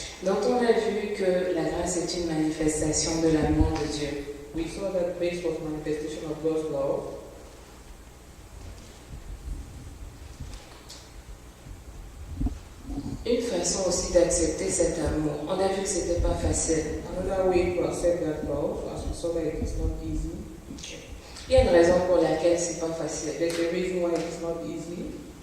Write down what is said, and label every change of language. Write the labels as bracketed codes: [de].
[fr] Donc on a vu que la grâce est une manifestation de l'amour de Dieu. [en] We saw that grace was manifestation of God's love. [fr] Une façon aussi d'accepter cet amour. On a vu que c'était pas facile. [en] Another way to accept that love, as we saw that it is not easy. [fr] Il y a une raison pour laquelle c'est pas facile. [en] There's a reason why it is not easy.